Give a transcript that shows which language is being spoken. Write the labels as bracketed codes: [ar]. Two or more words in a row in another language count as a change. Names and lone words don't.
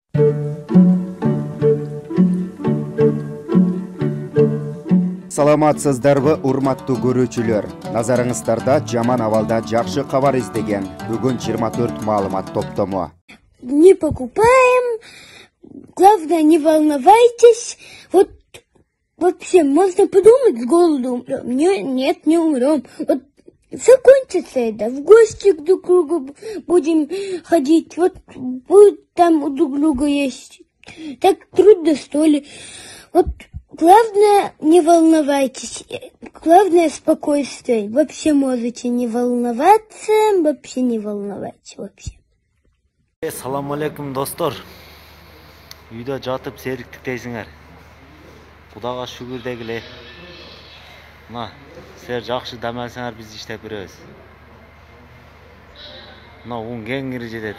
[ky] Саламатсыздарбы, урматтуу көрүүчүлөр. Назарыңыздарда жаман абалда жакшы кабар издеген бүгүн 24 маалымат топтому. [ru] Не покупаем, главное не волновайтесь. Вот вообще можно подумать, с голоду умрем. Нет, не умрем. Вот закончится это, в гости к друг другу будем ходить, вот будет там у друг друга есть. Так трудно, что ли. Вот главное, не волновайтесь. Главное, спокойствие. Вообще можете не волноваться, вообще не волновайтесь вообще. [ar] سلام عليكم, [ky] достор. Үйдө жатып сериктиктейсиңер. Кудага шүгүр дегиле. Мына, силер жакшы дам алсаңар биз иштеп беребиз. Мына он кеңири жетет.